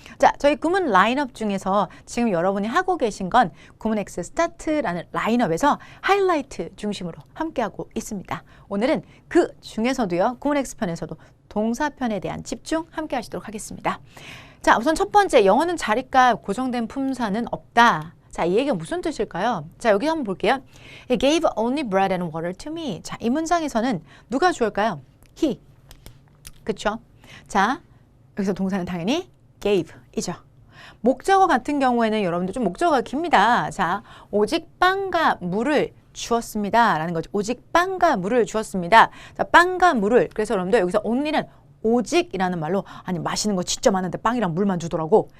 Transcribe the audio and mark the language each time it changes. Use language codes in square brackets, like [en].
[ko] 자, 저희 구문 라인업 중에서 지금 여러분이 하고 계신 건 구문 X 스타트라는 라인업에서 하이라이트 중심으로 함께 하고 있습니다. 오늘은 그 중에서도요. 구문 X 편에서도 동사편에 대한 집중 함께 하시도록 하겠습니다. 자, 우선 첫 번째 영어는 자리값 고정된 품사는 없다. 자, 이 얘기가 무슨 뜻일까요? 자, 여기 한번 볼게요. [en] He gave only bread and water to me. [ko] 자, 이 문장에서는 누가 주어일까요? He. 그쵸? 자, 여기서 동사는 당연히 gave이죠. 목적어 같은 경우에는 여러분들 좀 목적어가 깁니다. 자, 오직 빵과 물을 주었습니다. 라는 거죠. 오직 빵과 물을 주었습니다. 자, 빵과 물을. 그래서 여러분들 여기서 only는 오직이라는 말로 아니 맛있는 거 진짜 많은데 빵이랑 물만 주더라고.